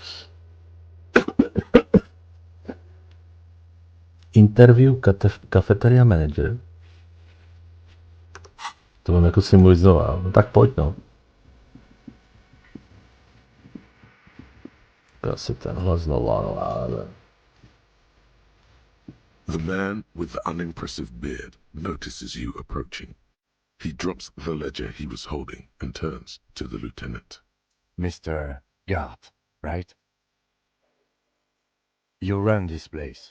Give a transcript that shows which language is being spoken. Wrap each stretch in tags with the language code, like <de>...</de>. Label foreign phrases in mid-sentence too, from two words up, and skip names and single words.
<en>Interview Cafeteria manager.</en> <cs>To mám jako si mluvit znova. No tak pojď, no. Asi tenhle znova, ale...</cs> <en>The man with the unimpressive beard notices you approaching. He drops the ledger he was holding and turns to the lieutenant. Mr. Gart, right? You run this place.</en>